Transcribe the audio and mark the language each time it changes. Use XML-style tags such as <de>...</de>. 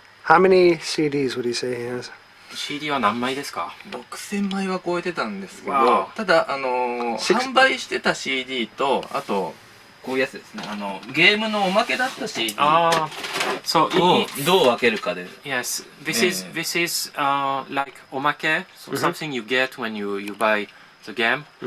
<en>How many CDs would you say he has?</en> <ja>CD は何枚ですか？ 6000枚は超えてたんですけど、</ja> <en>Wow.</en> <ja>ただ販売してた CD と、あとこういうやつですね、ゲームのおまけだった CD を</ja> <en>So</en> <ja>どう分けるかで。</ja> <en>yes, this is like omake, so something you get when you buy the game.</en>